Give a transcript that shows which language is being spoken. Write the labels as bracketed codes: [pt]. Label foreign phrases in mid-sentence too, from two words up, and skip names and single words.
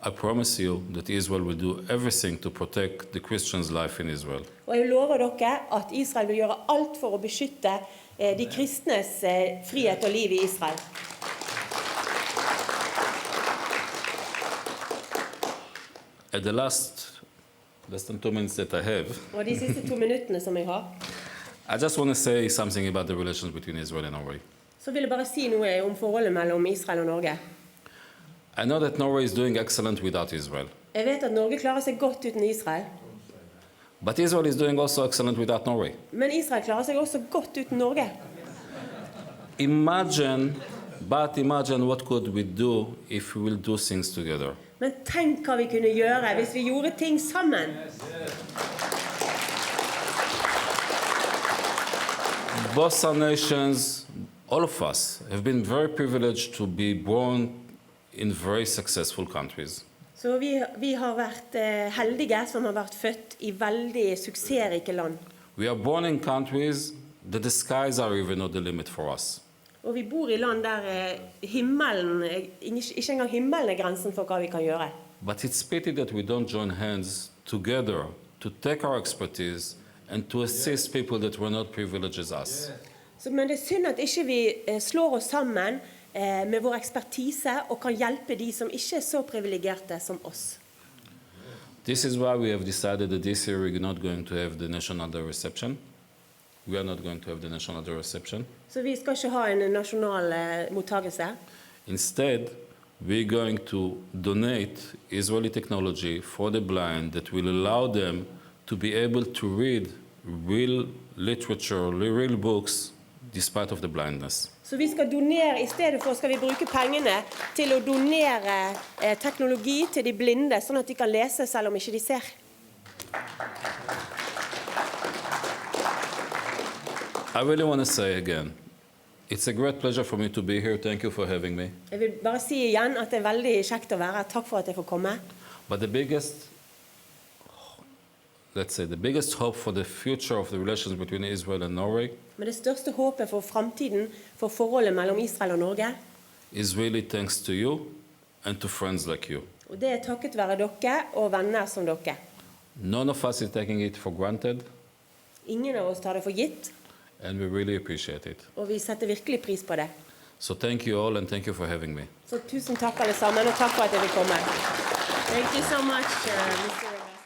[en] I promise you that Israel will do everything to protect the Christians' life in Israel. [no] Og jeg lover dere at Israel vil gjøre alt for å beskytte de kristnes frihet og liv i Israel. [en] At the less than 2 minutes that I have, [no] Og de siste 2 minuttene som jeg har, [en] I just want to say something about the relations between Israel and Norway. [no] så vil jeg bare si noe om forholdet mellom Israel og Norge. [en] I know that Norway is doing excellent without Israel, [no] Jeg vet at Norge klarer seg godt uten Israel, [en] but Israel is doing also excellent without Norway. [no] men Israel klarer seg også godt uten Norge. [en] Imagine what could we do if we will do things together. [no] Men tenk hva vi kunne gjøre hvis vi gjorde ting sammen. [en] Both our nations, all of us, have been very privileged to be born in very successful countries. [no] Så vi har vært heldige som har vært født i veldig suksessrike land. [en] We are born in countries that the skies are even not the limit for us. [no] Og vi bor i land der himmelen, ikke engang himmelen er grensen for hva vi kan gjøre. [en] But it's pity that we don't join hands together to take our expertise and to assist people that were not privileged as us. [no] Men det er synd at ikke vi slår oss sammen med vår ekspertise og kan hjelpe de som ikke er så privilegerte som oss. [en] This is why we have decided that this year we're not going to have the National Day reception. We are not going to have the National Day reception. [no] Så vi skal ikke ha en nasjonal mottagelse. [en] Instead, we're going to donate Israeli technology for the blind that will allow them to be able to read real literature, real books, despite of the blindness. [no] Så vi skal donere, i stedet for skal vi bruke pengene til å donere teknologi til de blinde, sånn at de kan lese selv om ikke de ser. [en] I really want to say again, it's a great pleasure for me to be here. Thank you for having me. [no] Jeg vil bare si igjen at det er veldig kjekt å være her. Takk for at jeg får komme. [en] But the biggest hope for the future of the relations between Israel and Norway [no] Men det største håpet for fremtiden, for forholdet mellom Israel og Norge, [en] is really thanks to you and to friends like you. [no] og det er takket være dere og venner som dere. [en] None of us is taking it for granted, [no] Ingen av oss tar det for gitt, [en] and we really appreciate it. [no] og vi setter virkelig pris på det. [en] So thank you all, and thank you for having me. [no] Så tusen takk alle sammen, og takk for at jeg vil komme. [en] Thank you so much, Mr.